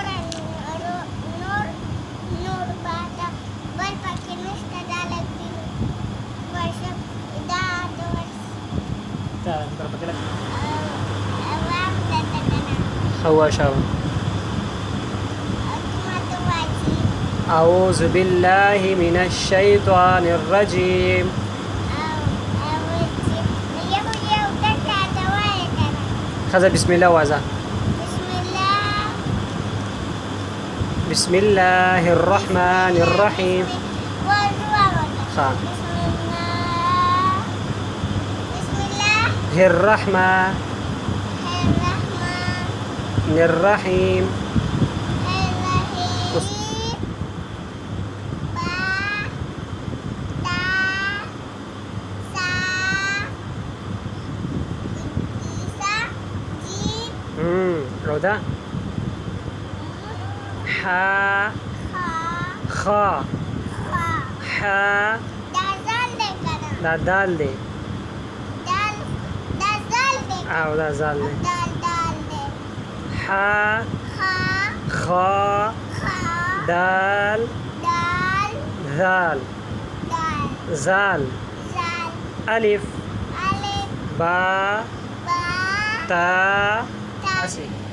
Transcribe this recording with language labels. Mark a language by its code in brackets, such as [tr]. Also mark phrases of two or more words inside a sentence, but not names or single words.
[ps] نور باید بل پکې نشته دا لږ دي ورشه دا د دا در پکې لږ عوام درته که نه هو شابه ماته وایي [ar] أعوذ بالله من الشيطان الرجيم [ps] یو دلته ته وایې که نه [ar] خذ بسم الله وازا بسم الله بسم الله الرحمن الرحيم خا بسم الله الرحمن الرحيم عودا حا خا حا [ps] دا دال دی او دا زال دی [ar] حا خا دال ذال زال ألف با تا أسي